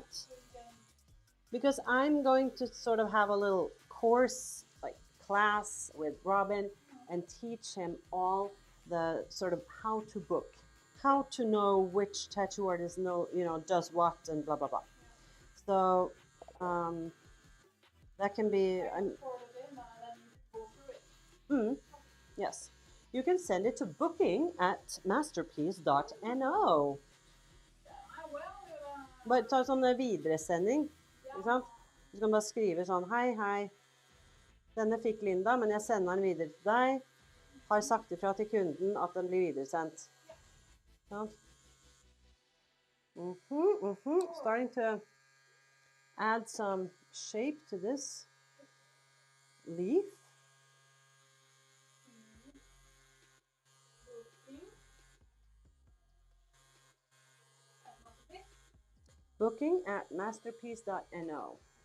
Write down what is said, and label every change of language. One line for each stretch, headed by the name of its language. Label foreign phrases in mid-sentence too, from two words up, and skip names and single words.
English: Because I'm going to sort of have a little course, like class with Robin, and teach him all the sort of how to book, how to know which tattoo artist does what and blah blah blah. So that can be. Yes, you can send it to booking@masterpiece.no.
Norwegian: Bare ta sånn videresending. Ikke sant? Du kan bare skrive sånn hei. Denne fikk Linda, men jeg sender den videre til deg. Har sagt ifra til kunden at den blir videresendt. Sånn.
English: Starting to add some shape to this leaf. Booking@masterpiece.no.